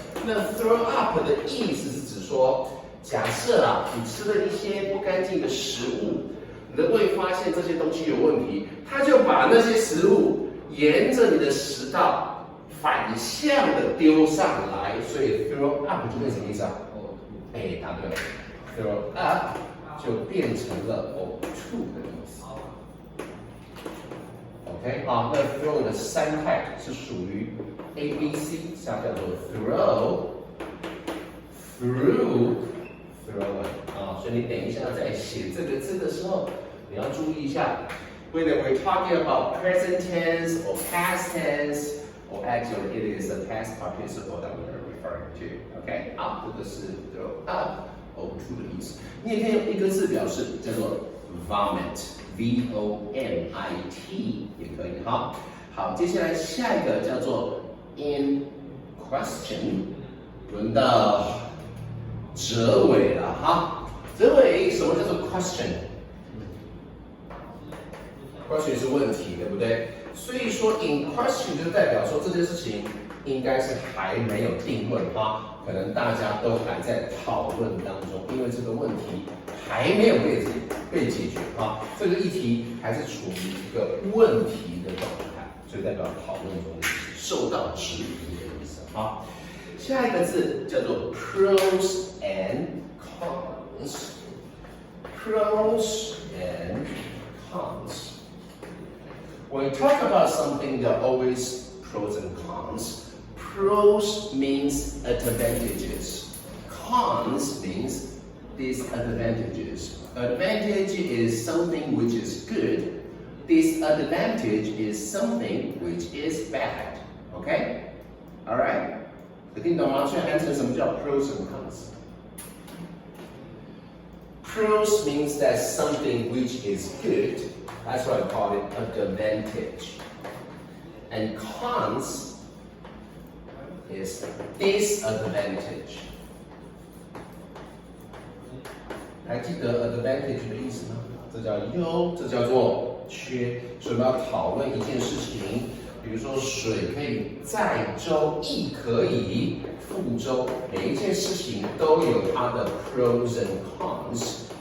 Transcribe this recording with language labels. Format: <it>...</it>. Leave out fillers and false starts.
<zh>那 throw up 的意思是指说，假设啊，你吃了一些不干净的食物，你的胃发现这些东西有问题，它就把那些食物沿着你的食道反向的丢上来，所以 throw up 就变成什么意思啊？哎，答对了 ，throw up 就变成了呕吐的意思。 OK， 好，那 throw 的三态是属于 ABC， 下叫做 throw。through 啊，所以你等一下在写这个字的时候，你要注意一下 ，</zh> <en>whether we're talking about present tense or past tense or actually it is the past participle that we are referring to.</en> <zh>OK， 好，这个是 throw up 呕吐的意思。你也可以用一个字表示，叫做 vomit，V-O-M-I-T 也可以。好，好，接下来下一个叫做 in question， 轮到哲伟了哈，哲伟，什么叫做 question？ question 是问题，对不对？所以说 in question 就代表说这件事情应该是还没有定论哈，可能大家都还在讨论当中，因为这个问题还没有被解决哈，这个议题还是处于一个问题的状态，所以代表讨论中的意思，受到质疑的意思哈。下一个字叫做 pros and cons。Pros and cons.</zh> <en>When we talk about something, there are always pros and cons. Pros means advantages. Cons means disadvantages. Advantage is something which is good. Disadvantage is something which is bad. Okay? Alright?</en> <zh>有听懂吗？所以answer什么叫</zh> <en>pros and cons?Pros means that something which is good. That's why I call it advantage. And cons is disadvantage.</en> <zh>还记得 advantage 的意思吗？这叫优，这叫做缺。所以我们要讨论一件事情，比如说水可以载舟，亦可以覆舟。每一件事情都有它的 pros and cons。</zh>